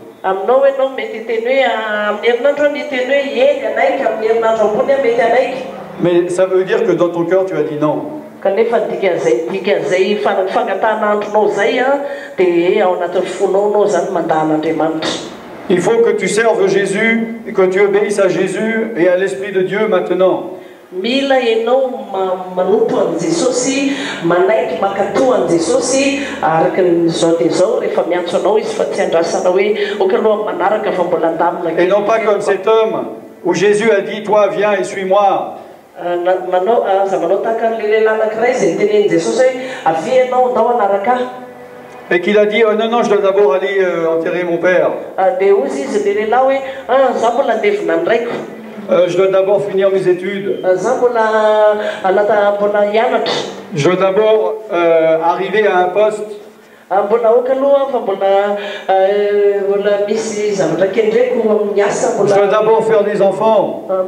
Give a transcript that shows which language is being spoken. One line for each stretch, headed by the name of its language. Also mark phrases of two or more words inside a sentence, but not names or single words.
French: Mais ça veut dire que dans ton cœur, tu as dit non. Il faut que tu serves Jésus et que tu obéisses à Jésus et à l'Esprit de Dieu maintenant.
Malagasy: Mila enao manompo an Jesosy, manaiky makatoa an Jesosy, araka izao dia izao rehefa miantso anao izy fa tsy andrasana hoe oka aloha manaraka fa mbola andamina.
French: Et non pas comme cet homme où Jésus a dit toi viens et suis-moi.
Malagasy: Manao tahaka an'ilay lehilahy anankiray izay nitenen'i Jesosy hoe avy ianao andao anaraka ahy.
French: Et qu'il a dit oh non non je dois d'abord aller enterrer mon père.
Malagasy: Dia ozy izy ilay lehilahy hoe za mbola andevina ny raiko.
French: Je dois d'abord finir mes études. Je dois d'abord arriver à un poste. Je dois d'abord faire des enfants.